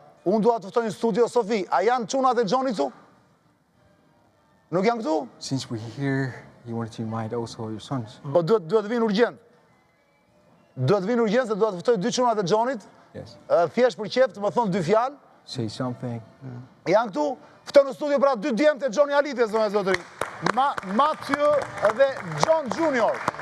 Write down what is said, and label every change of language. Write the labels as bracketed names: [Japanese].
[Albanian] Unë dua të ftoj në studio Sofi, a janë çunat e Xhonit këtu? Nuk janë këtu? [English] Since we're here, you wanted to invite also your sons. [Albanian] Po duhet vinë urgjent. Duhet vinë urgjent se duhet të ftoj 2 çunat e Xhonit. [English] Yes. [Albanian] Thjesht për qef të më thonë 2 fjalë. [English] Say something. [Albanian] Janë këtu, ftoj në studio pra 2 djemtë e Xhoni Alite, zonë e zotëri. Matthew dhe John Junior.